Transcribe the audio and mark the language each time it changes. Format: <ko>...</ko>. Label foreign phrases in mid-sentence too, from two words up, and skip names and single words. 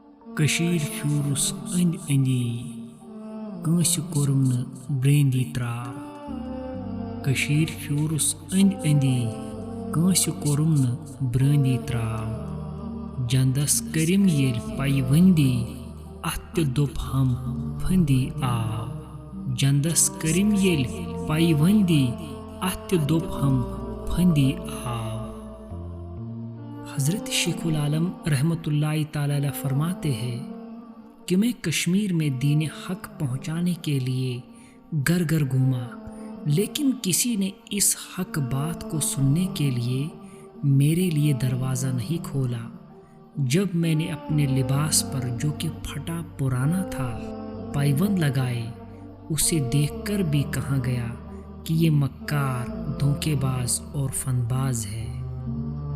<ks>کشیر شورس اند اندی کٲنٛسہِ کوٚرُم نہٕ برٛینٛدی ترٛاو کشیر شورس اند اندی کٲنٛسہِ کوٚرُم نہٕ برٛٲندی ترٛاو جندس کٔرِم ییٚلہِ پیوندی اتھ تہِ دوٚپ ہم پھندی آو جندس کٔرِم ییٚلہِ پیوندی اتھ تہِ دوٚپ ہم پھندی آو۔</ks> <ur>حضرت شیخ العالم رحمۃ اللہ تعالی علیہ فرماتے ہیں کہ میں کشمیر میں دین حق پہنچانے کے لیے گھر گھر گھوما، لیکن کسی نے اس حق بات کو سننے کے لیے میرے لیے دروازہ نہیں کھولا۔ جب میں نے اپنے لباس پر جو کہ پھٹا پرانا تھا پیوند لگائے، اسے دیکھ کر بھی کہا گیا کہ یہ مکار، دھوکے باز اور فن باز ہے۔</ur>